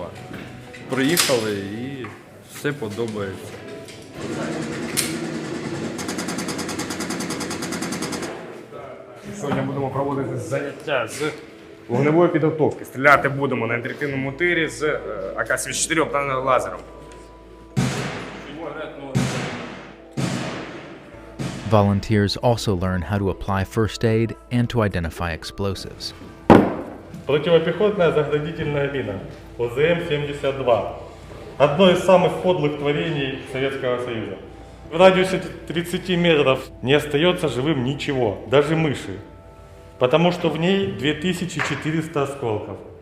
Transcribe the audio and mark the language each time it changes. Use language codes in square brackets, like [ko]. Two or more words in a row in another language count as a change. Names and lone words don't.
[uk] Приїхали і все подобається. Сьогодні будемо проводити заняття з вогневої підготовки. Стріляти будемо на інтерактивному тирі з АК-74 та лазером. [en] Volunteers also learn how to apply first aid and to identify explosives. [ru] Противопехотная заградительная мина ОЗМ-72. Одно из самых подлых творений Советского Союза. В радиусе 30 метров не остается живым ничего, даже мыши. Потому что в ней 2400 осколков.